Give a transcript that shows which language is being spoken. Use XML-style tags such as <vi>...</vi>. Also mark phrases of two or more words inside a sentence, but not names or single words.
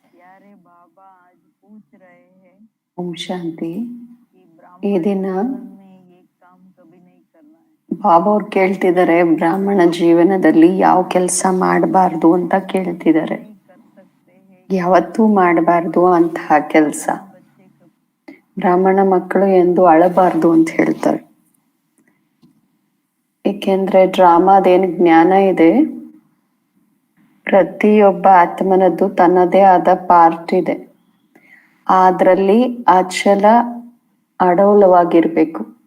<hi>प्यारे बाबा आज पूछ रहे हैं</hi> <kn>ಓಂ ಶಾಂತಿ.</kn> <hi>कि</hi> <kn>ಈ</kn> <hi>ब्राह्मण</hi> <kn>ದಿನ</kn> <hi>जीवन में ये काम कभी नहीं करना है।</hi> <kn>ಬಾಬಾ ಅವ್ರು ಕೇಳ್ತಿದ್ದಾರೆ, ಬ್ರಾಹ್ಮಣ ಜೀವನದಲ್ಲಿ ಯಾವ ಕೆಲಸ ಮಾಡಬಾರ್ದು ಅಂತ ಕೇಳ್ತಿದ್ದಾರೆ.</kn> <hi>नहीं कर सकते हैं</hi> <kn>ಯಾವತ್ತೂ ಮಾಡಬಾರ್ದು ಅಂತಹ ಕೆಲಸ.</kn> <hi>बच्चे कभी</hi> <kn>ಬ್ರಾಹ್ಮಣ ಮಕ್ಕಳು ಎಂದು ಅಳಬಾರ್ದು ಅಂತ ಹೇಳ್ತಾರೆ. ಏಕೆಂದ್ರೆ ಡ್ರಾಮಾದೇನು ಜ್ಞಾನ ಇದೆ, ಪ್ರತಿಯೊಬ್ಬ ಆತ್ಮನದ್ದು ತನ್ನದೇ ಆದ ಪಾರ್ಟ್ ಇದೆ. ಅದರಲ್ಲಿ ಅಚಲ ಅಡೋಲವಾಗಿರ್ಬೇಕು.</kn>